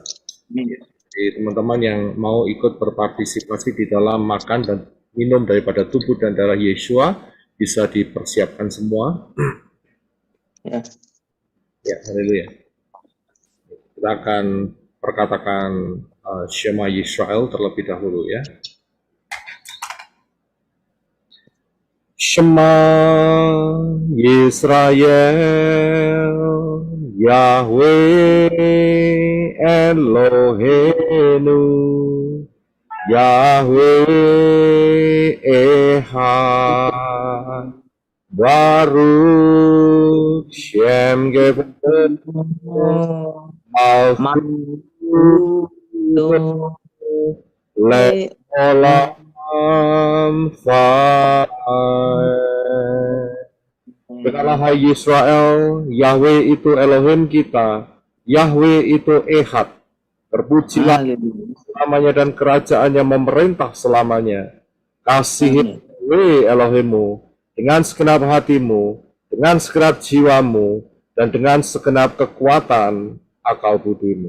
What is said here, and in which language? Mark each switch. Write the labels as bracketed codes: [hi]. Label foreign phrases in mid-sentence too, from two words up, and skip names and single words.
[id] Jadi teman-teman yang mau ikut berpartisipasi di dalam makan dan minum daripada tubuh dan darah Yeshua bisa dipersiapkan semua. Ya. Ya, haleluya. Kita akan perkatakan Shema Yisrael terlebih dahulu ya. [he] שמע ישראל יהוה אלהינו יהוה אחד ברוך שם גבורה מלכות לעולם [id] Berkatalah hai Yisrael, Yahweh itu Elohim kita, Yahweh itu Echad. Terpujilah selamanya dan kerajaannya memerintah selamanya. Kasihi Yahweh Elohimmu dengan segenap hatimu, dengan segenap jiwamu, dan dengan segenap kekuatan akal budimu.